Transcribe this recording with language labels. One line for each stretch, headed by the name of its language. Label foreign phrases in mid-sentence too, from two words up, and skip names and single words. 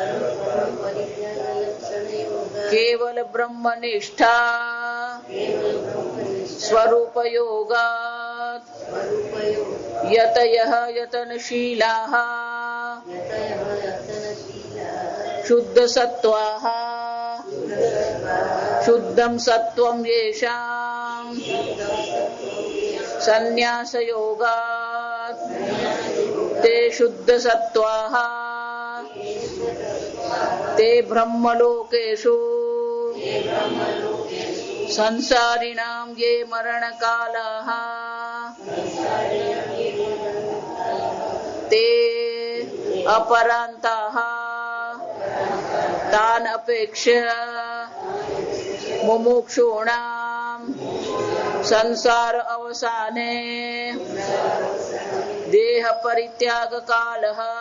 Sanskrit: केवल ब्रह्मनिष्ठा स्वरूप योगात् यतयः यतनशीलाः शुद्ध सत्त्वाः शुद्धं सत्त्वं येषां संन्यास योगात् ते शुद्ध सत्त्वाः ते ब्रह्मलोकेषु સંસારિણામ યે મરણ કાલઃ તે અપરાંતઃ તાન અપેક્ષ્ય મુમુક્ષૂણામ સંસાર અવસાને દેહ પરિત્યાગ કાલઃ